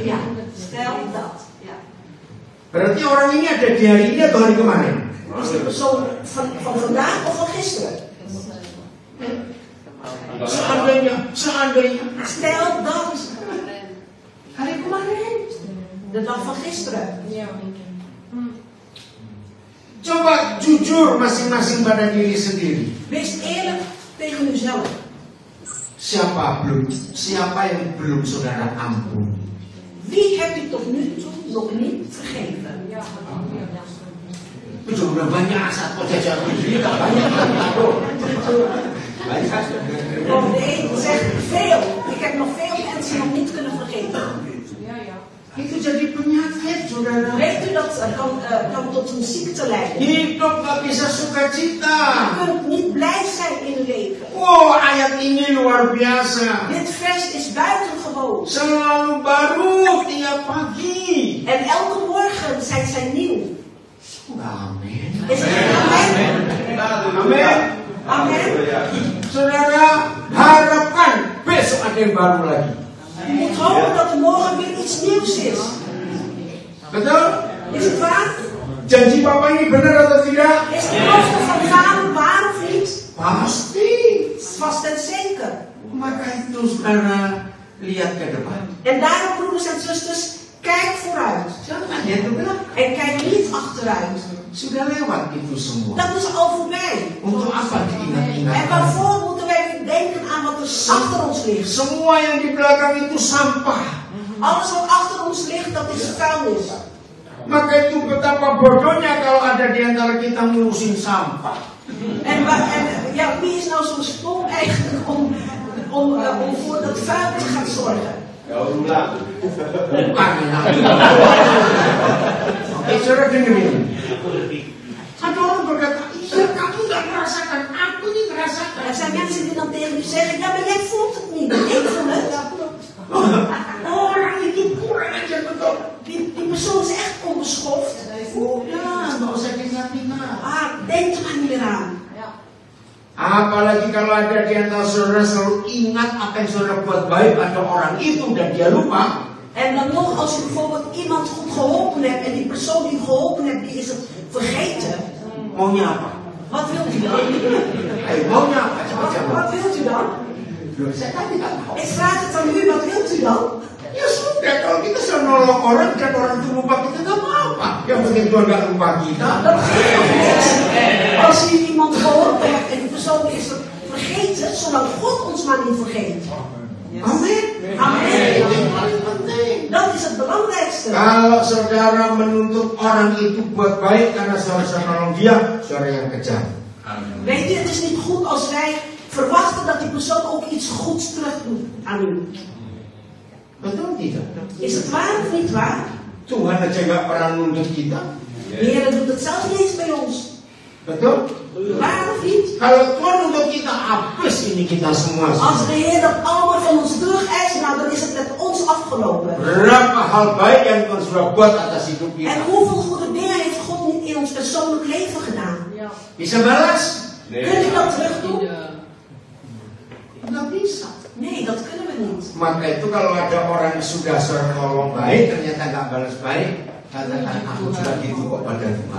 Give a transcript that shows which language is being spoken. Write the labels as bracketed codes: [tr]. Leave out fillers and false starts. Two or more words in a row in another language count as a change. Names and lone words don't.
[nl] Ja, stel dat. Ja. [id] Berarti orang ini ada di hari ini atau hari kemarin? [nl] Is de persoon van vandaag of van gisteren? [id] Seandainya, seandainya. [nl] Stel dat. [id] Hari kemarin. [nl] De dag van gisteren. [id] Coba jujur masing-masing pada diri sendiri. [nl] Wees eerlijk tegen uzelf. [id] Siapa yang belum saudara ampuni? [nl] Wie heb je tot nu toe nog niet vergeven? [id] Itu udah banyak saat jajan diri, banyak. [nl] Of de een zegt veel. Ik heb nog veel mensen nog niet kunnen vergeven. [id] Itu jadi penyakit, saudara. [nl] Weet u dat kan tot een ziekte leiden? [id] Hidup gak bisa sukacita. [nl] Je kunt niet [id] Wow, ayat ini luar biasa. [nl] Dit vers is buitengewoon. [id] Selalu baru tiap pagi. [nl] En elke morgen zijn zij nieuw. [id] Amin. [nl] Is het amen? [id] Amin. [nl] Amen. [id] Saudara, harapkan besok ada yang baru lagi. [nl] Je moet hopen dat er morgen weer iets nieuws is. [id] Betul? [nl] Is het waar? [id] Janji Bapak ini benar atau tidak? [nl] Is de belofte van vader waar of niet? [id] Pasti. [nl] Vast en zeker. [id] Maka itu saudara lihat ke depan. [nl] En daarom, broeders en zusters, kijk vooruit. [id] Jangan lihat ke belakang. [nl] En kijk niet achteruit. [id] Sudah lewat itu semua. [nl] Dat is al voorbij. [id] Untuk apa [nl] En [id] diingat-ingat? [nl] waarvoor moeten wij nu denken aan wat er achter ons ligt? [id] Semua yang di belakang itu sampah. [nl] Alles wat achter ons ligt, dat is vuilnis. [id] Maka itu betapa bodohnya kalau ada di antara kita ngurusin sampah. [nl] En ja, wie is nou zo stom eigenlijk om voor dat vuil te gaan zorgen? [id] Bukan enak. Oke, saudara dengerin. Ada orang berkata, iya kamu nggak merasakan, aku ini merasakan. [nl] Er zijn mensen die dan tegen u zeggen, ja maar jij voelt het niet, ik voel het. [id] Orang itu kurang ajar betul. [nl] Die persoon is echt onbeschoft. [id] Ya, nggak usah diingat-ingat. [nl] Denk er maar niet meer aan. [id] Apalagi kalau ada di antara saudara selalu ingat apa yang saudara buat baik pada orang itu dan dia lupa. [nl] En dan nog, als je bijvoorbeeld iemand goed geholpen hebt en die persoon die je geholpen hebt, die is het vergeten. [id] Maunya apa? [nl] Wat wilt u dan? [id] Maunya apa? [nl] Wat wilt u dan? [id] Saya kan tidak tahu. [nl] Ik vraag het aan u, wat wilt u dan? [id] Ya sudah, kalau kita sudah nolong orang dan orang itu lupa kita nggak apa-apa. Yang penting Tuhan nggak lupa kita. [nl] Dat geeft toch niks. Als u iemand geholpen hebt en die persoon is het vergeten, zolang God ons maar niet vergeet. [id] Amin. Amin. Itu yang paling penting. [nl] Dat is het belangrijkste. [id] Kalau saudara menuntut orang itu buat baik karena saudara nolong dia, saudara yang kejam. [nl] Weet je, het is niet goed als wij verwachten dat die persoon ook iets goeds terug doet aan u. [id] Betul tidak? [nl] Is het waar of niet waar? [id] Tuhan aja nggak pernah nuntut kita. [nl] De Heer doet het zelfs niet eens bij ons. [id] Betul? [nl] Waar of niet? [id] Kalau Tuhan nuntut kita, habis ini kita semua. [nl] Als de Heer dat allemaal van ons terug eist, nou dan is het met ons afgelopen. [id] Berapa hal baik yang Tuhan sudah buat atas hidup [nl] En [id] kita. [nl] hoeveel goede dingen heeft God niet in ons persoonlijk leven gedaan? [id] Bisa balas? [nl] Kun je dat terug doen? [id] Nggak bisa. [nl] Nee, dat kunnen we niet. [id] Maka itu kalau ada orang yang sudah seorang nolong baik, ternyata nggak balas baik, katakan aku sudah gitu kok pada Tuhan.